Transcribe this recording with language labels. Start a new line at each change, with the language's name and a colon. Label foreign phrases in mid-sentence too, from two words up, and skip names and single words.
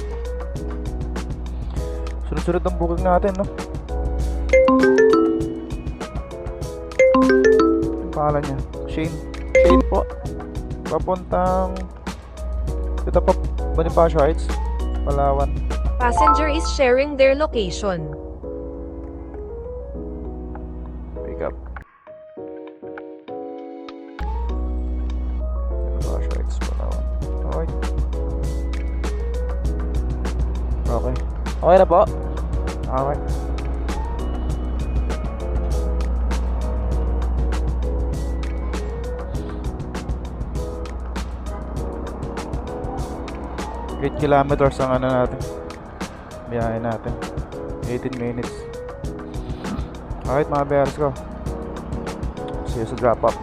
Filipino: Sunod-sunod ang booking natin, no? Ang pangalan niya, Shane po. Papuntang dito pa, Bonifacio Heights, Palawan.
English: Passenger is sharing their location. Pick up.
Filipino: Bonifacio Heights, Palawan. Okay. Okay. Okay na po. Okay.
English: Eight kilometers
Filipino: ang ano natin, biyahe natin, 18 minutes. Alright mga bears ko,
English: see you
Filipino: sa drop up.